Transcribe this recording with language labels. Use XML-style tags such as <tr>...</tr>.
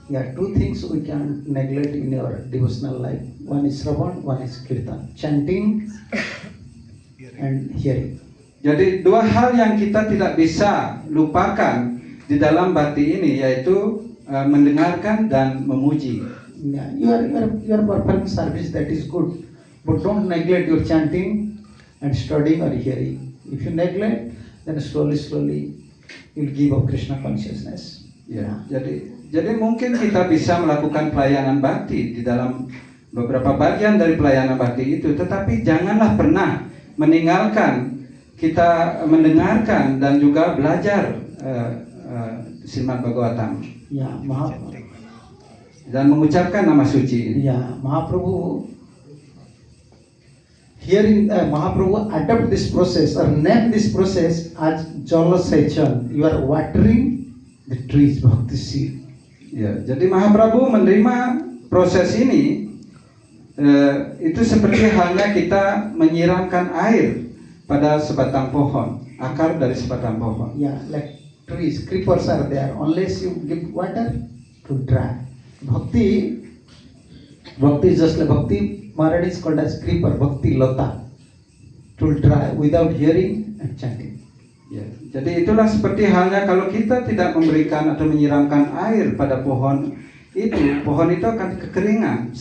<en>Yeah, two things we can neglect in our devotional life. One is Shravan, one is Kirtan, chanting and hearing.</en> <id>Jadi dua hal yang kita tidak bisa lupakan di dalam bakti ini, yaitu mendengarkan dan memuji.</id> <en>Yeah, you are performing service, that is good, but don't neglect your chanting and studying or hearing. If you neglect, then slowly you'll give up Krishna consciousness.</en> <id>Ya, jadi mungkin kita bisa melakukan pelayanan bakti di dalam beberapa bagian dari pelayanan bakti itu, tetapi janganlah pernah meninggalkan kita mendengarkan dan juga belajar Srimad Bhagavatam. Ya, dan mengucapkan nama suci ini.</id> <en>Ya, Mahaprabhu Mahaprabhu adopt this process or name this process as Jala Sechan. You are watering the trees, bhakti seed.</en> <id>Ya, jadi Mahaprabhu menerima proses ini itu seperti halnya kita menyiramkan air pada sebatang pohon, akar dari sebatang pohon.</id> <en>Yeah, like trees, creepers are there. Unless you give water, to dry. Bhakti is just like Bhakti Maharaj is called as creeper, Bhakti Lata, to dry without hearing and chanting.</en> <id>Ya, jadi itulah seperti halnya kalau kita tidak memberikan atau menyiramkan air pada pohon itu akan kekeringan.</id>